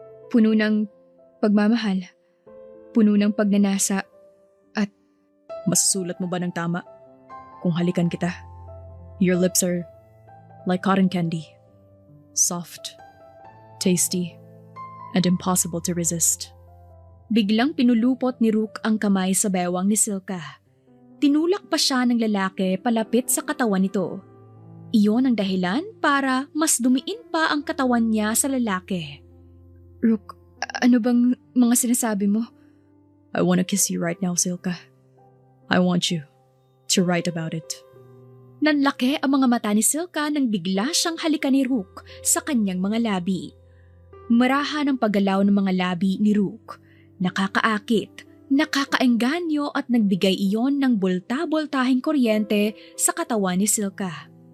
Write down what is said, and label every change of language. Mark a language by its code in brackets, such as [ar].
[tl] Puno ng pagmamahal. Puno ng pagnanasa. At masusulat mo ba ng tama kung halikan kita? [en] Your lips are like cotton candy. Soft, tasty, and impossible to resist. [tl] Biglang pinulupot ni Rook ang kamay sa bewang ni Silka. Tinulak pa siya ng lalaki palapit sa katawan nito. Iyon ang dahilan para mas dumiin pa ang katawan niya sa lalaki. Rook, ano bang mga sinasabi mo? [en] I want to kiss you right now, Silka. I want you to write about it. [tl] Nanlaki ang mga mata ni Silka nang bigla siyang halikan ni Rook sa kanyang mga labi. Marahan ang paggalaw ng mga labi ni Rook. Nakakaakit, nakakaengganyo at nagbigay iyon ng bulta-bultahing kuryente sa katawan ni Silka.